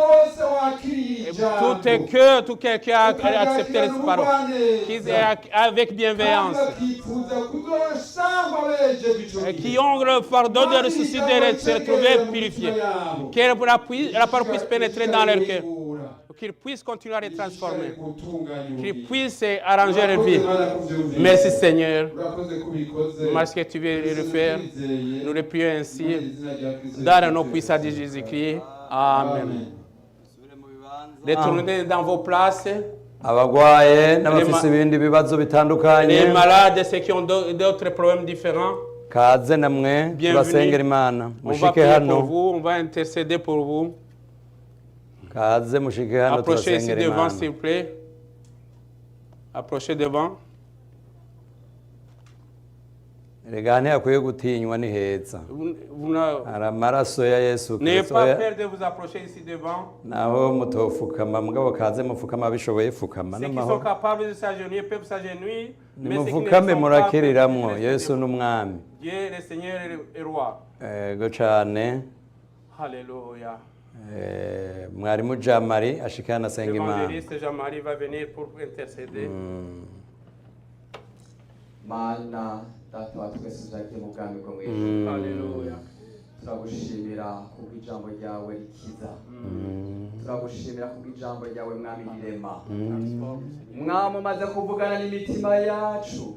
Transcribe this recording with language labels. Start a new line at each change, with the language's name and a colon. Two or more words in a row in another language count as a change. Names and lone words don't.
French: Tout est que tout quelqu'un a accepté cette parole, qui est avec bienveillance, qui ont le fardeau de ressusciter et de se retrouver purifiés, que la parole puisse pénétrer dans leur cœur, qu'ils puissent continuer à les transformer, qu'ils puissent arranger leur vie. Merci, Seigneur, parce que tu veux le faire. Nous le prions ainsi, dans le nom puissant de Jésus-Christ. Amen. Retournez dans vos places.
Rundi: Abagwaye n'abafise ibindi bibazo bitandukanye.
French: Les malades, ceux qui ont d'autres problèmes différents.
Rundi: Kaze namwe turasengera Imana.
French: On va prier pour vous, on va intercéder pour vous.
Rundi: Kaze mushike hano
French: Approchez ici
Rundi: turasengera
French: devant,
Rundi: Imana.
French: s'il vous plaît. Approchez devant.
Rundi: Erega ntihakwiye gutinywa ni heza. Hari amaraso ya Yesu
French: N'ayez
Rundi: Kristo.
French: pas peur de vous approcher ici devant.
Rundi: Naho mutofukama mugabo kaze mufukama bishoboye fukama
French: Ceux qui sont
Rundi: n'amahoro.
French: capables de s'agenouiller peuvent s'agenouiller. Mais ceux qui ne
Rundi: Nimufukame
French: sont pas
Rundi: murakiriramwo
French: peuvent
Rundi: Yesu
French: rester devant.
Rundi: n'umwami.
French: Dieu, le Seigneur est roi.
Rundi: Ego cane.
French: Alléluia.
Rundi: Mwarimu Jamari ashikana asenga Imana.
French: L'évangéliste Jean-Marie va venir pour intercéder.
Rundi: Mana data wa twese uzagiye mu bwami bwo mu ijuru. Alléluia. Turagushimira kubw'ijambo ryawe rikiza. Turagushimira kubw'ijambo ryawe mwami rirema. Mwami umaze kuvugana n'imitima yacu.